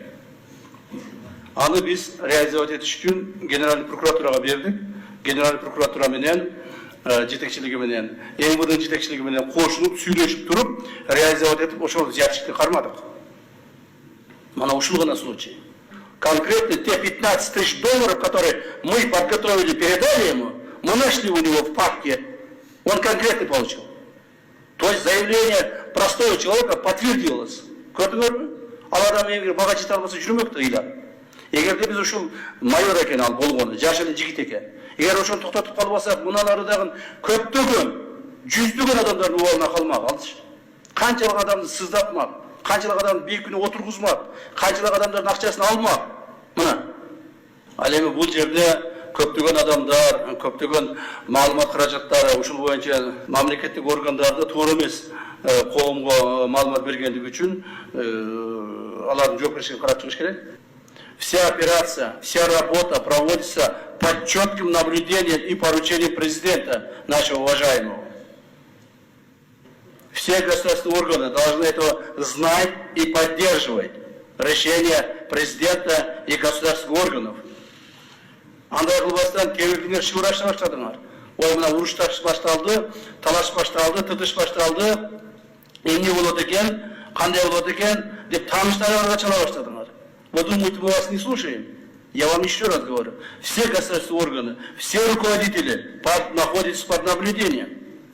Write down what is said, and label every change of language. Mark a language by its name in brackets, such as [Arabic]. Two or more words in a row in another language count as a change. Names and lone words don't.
[Kyrgyz] Аны биз реализовать этиш үчүн генеральный прокуратурага бердик. [Russian] Генеральный прокуратура [Kyrgyz] менен жетекчилиги менен МВД жетекчилиги менен кошулуп сүйлөшүп туруп реализовать этип ошол взяточты кармадык. Мана ушул гана случай. [Russian] Конкретно те 15 тысяч долларов, которые мы подготовили, передали ему, мы нашли у него в папке, он конкретно получил. То есть заявление простого человека подтвердилось. [Kyrgyz] Көрдүңөрбү? Ал адам эми мага жете албаса жүрмөктү ыйлап. Эгерде биз ушул майор экен ал болгону, жаш эле жигит экен. Эгер ошону токтотуп калбасак, муналары дагы көптөгөн, жүздөгөн адамдардын убалына калмак алчы. Канчалык адамды сыздатмак, канчалык адамды бейкүнү отургузмак, канчалык адамдардын акчасын алмак. Мына. Ал эми бул жерде көптөгөн адамдар, көптөгөн маалымат каражаттары ушул боюнча мамлекеттик органдарды туура эмес коомго маалымат бергендиги үчүн алардын жоопкерчилигин карап чыгыш керек. [Russian] Вся операция, вся работа проводится под четким наблюдением и поручением президента нашего уважаемого. Все государственные органы должны это знать и поддерживать решения президента и государственных органов. [Kyrgyz] Андай кылбастан кээ-бирлер шыбырашты баштадыңар. Ой, мына уруштар башталды, талаш башталды, тытыш башталды, эмне болот экен, кандай болот экен деп тааныштарыңарга чала баштадыңар. [Russian] Вы думаете, мы вас не слушаем? Я вам еще раз говорю. Все государственные органы, все руководители находятся под наблюдением.